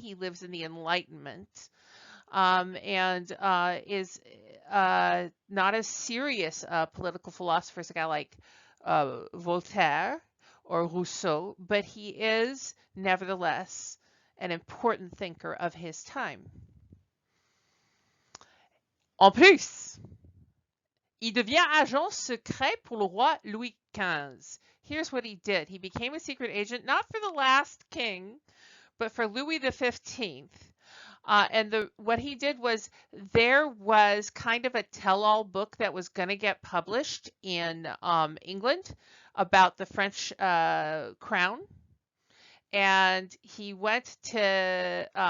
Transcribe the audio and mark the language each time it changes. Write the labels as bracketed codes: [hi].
[en] He lives in the Enlightenment. And is not as serious a political philosopher as a guy like Voltaire or Rousseau, but he is nevertheless an important thinker of his time. [fr] En plus, il devient agent secret pour le roi Louis XV. [en] Here's what he did. He became a secret agent, not for the last king, but for Louis XV. And what he did was there was kind of a tell-all book that was going to get published in England about the French crown, and he went to